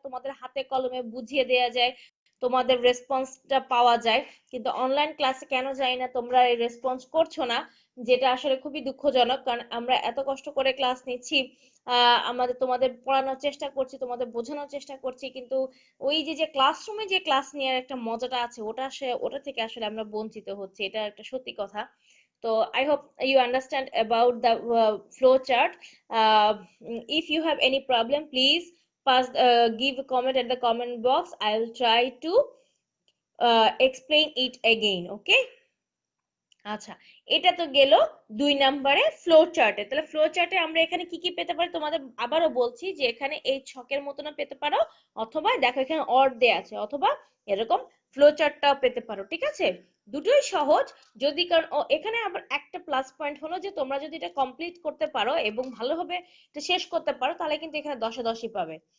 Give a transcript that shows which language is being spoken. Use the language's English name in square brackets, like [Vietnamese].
[Bangla] তোমাদের হাতে কলমে বুঝিয়ে দেওয়া যায়, তোমাদের রেসপন্সটা পাওয়া যায়, কিন্তু অনলাইন ক্লাসে কেন জানি না তোমরা এই রেসপন্স করছো না, যেটা আসলে খুবই দুঃখজনক। কারণ আমরা এত কষ্ট করে ক্লাস নিচ্ছি, আমাদের তোমাদের পড়ানোর চেষ্টা করছি, তোমাদের বোঝানোর চেষ্টা করছি, কিন্তু ওই যে যে ক্লাসরুমে যে ক্লাস নেওয়ার একটা মজাটা আছে, ওটা থেকে আসলে আমরা বঞ্চিত হচ্ছি, এটা একটা সত্যি কথা। [English] So I hope you understand about the flow chart. If you have any problem, please give a comment at the comment box. I'll try to explain it again. [Bangla] Okay. আচ্ছা, এটা তো গেল 2 নম্বরে ফ্লো চার্টে। তাহলে ফ্লো চার্টে আমরা এখানে কি কি পেতে পারি, তোমাদের আবারও বলছি যে এখানে এই ছকের মতনও পেতে পারো, অথবা দেখো এখানে অর দেয়া আছে, অথবা এরকম ফ্লো চার্টটাও পেতে পারো। ঠিক আছে, দুটোই সহজ। যদি কারণ এখানে আবার একটা প্লাস পয়েন্ট হলো যে তোমরা যদি এটা কমপ্লিট করতে পারো এবং ভালোভাবে এটা শেষ করতে পারো, তাহলে কিন্তু এখানে 10-10ই পাবে।